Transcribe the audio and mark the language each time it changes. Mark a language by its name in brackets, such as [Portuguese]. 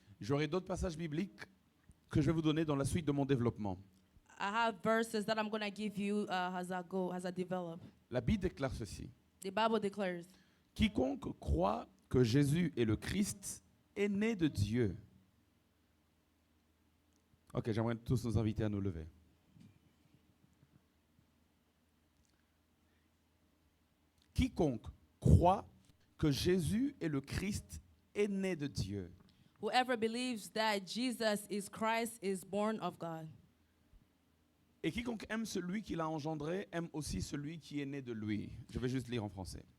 [French] J'aurai d'autres passages bibliques que je vais vous donner dans la suite de mon développement. [English] I have verses that I'm going to give you as I develop. [French] La Bible déclare ceci. [English] The Bible declares, [French] Quiconque croit que Jésus est le Christ est né de Dieu. Ok, j'aimerais tous nous inviter à nous lever. Quiconque croit que Jésus est le Christ est né de Dieu. [English] whoever believes that Jesus is Christ is born of God. [French] Et quiconque aime celui qui l'a engendré aime aussi celui qui est né de lui. Je vais juste lire en français.